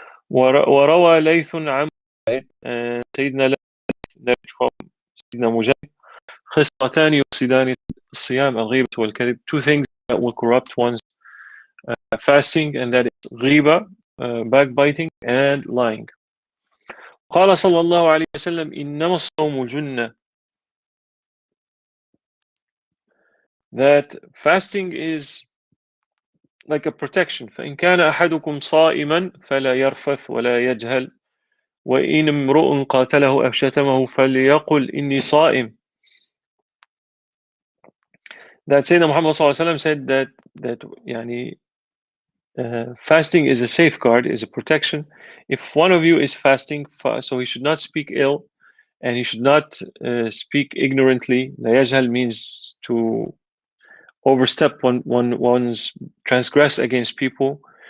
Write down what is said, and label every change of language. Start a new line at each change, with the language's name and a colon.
Arabic: وروى ليث عن مجاهد,
English: and Sayyidina Layth narrated from Sayyidina Mujahid.
Arabic: خصلتان يفسدان الصيام الغيبة والكذب,
English: two things that will corrupt one's fasting, and that is ghiba, backbiting, and lying.
Arabic: قال صلى الله عليه وسلم إنما الصوم جنة,
English: that fasting is like a protection.
Arabic: فإن كان أحدكم صائما فلا يرفث ولا يجهل وإن امرؤ قاتله أو شتمه فليقل إني صائم.
English: That Sayyidina Muhammad صلى الله عليه وسلم said that يعني fasting is a safeguard, is a protection. If one of you is fasting, so he should not speak ill, and he should not speak ignorantly. لا يجهل means to overstep one's transgress against people.